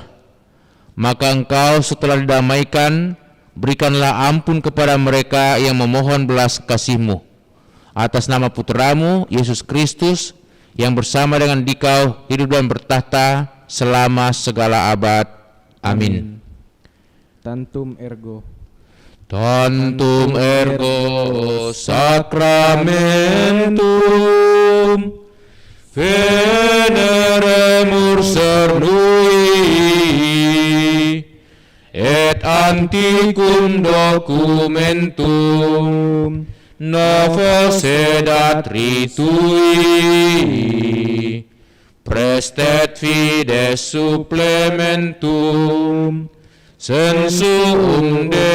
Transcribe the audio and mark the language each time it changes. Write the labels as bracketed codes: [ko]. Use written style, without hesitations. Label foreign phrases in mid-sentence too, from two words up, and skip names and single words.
[id] Maka Engkau setelah didamaikan, berikanlah ampun kepada mereka yang memohon belas kasih-Mu. Atas nama putramu Yesus Kristus, yang bersama dengan Dikau hidup dan bertahta selama segala abad. Amin. [la] Tantum ergo. Tantum ergo sacramentum veneremur cernui et antiquum documentum novo sedat ritui prestet fides supplementum sensum